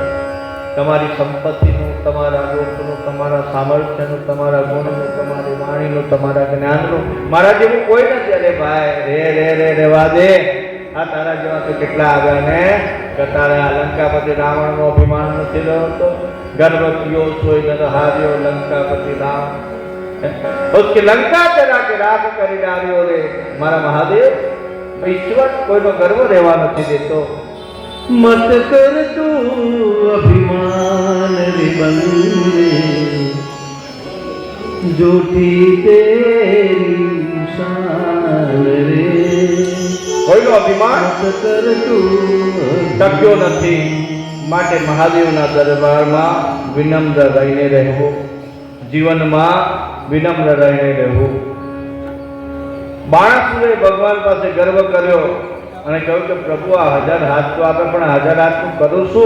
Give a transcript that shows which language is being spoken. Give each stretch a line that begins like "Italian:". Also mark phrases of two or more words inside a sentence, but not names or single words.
Gujarati: તમારી સંપત્તિનું, તમારા રૂપનું, તમારા સામર્થ્યનું, તમારા ગુણનું, તમારી વાણીનું, તમારા જ્ઞાનનું મારા જેવું કોઈ નથી. અરે ભાઈ રેવા દે. આ તારા જેવા તો કેટલા આવ્યા ને કે તારે આ લંકાપતિ રાવણનો અભિમાન નથી રહ્યો.
Hindi: गर्व कियो सोय नर हार्यो लंकापति राम, उसकी लंका चला के राख करी डार्यो रे.
Gujarati: મારા મહાદેવ ઈશ્વર કોઈનો ગર્વ રહેવા નથી દેતો.
Hindi: मत कर तू अभिमान रे बंदे, झूठी तेरी शान रे.
Gujarati: કોઈનો અભિમાન
Hindi: मत कर तू
Gujarati: ટક્યો નથી. માટે મહાદેવના દરબારમાં વિનમ્ર રહીને રહેવું, જીવનમાં વિનમ્ર રહીને રહેવું. બાણાસુરે ભગવાન પાસે ગર્વ કર્યો અને કહ્યું કે પ્રભુ આ 1000 હાથ તો આપે, પણ 1000 હાથનું કરું શું?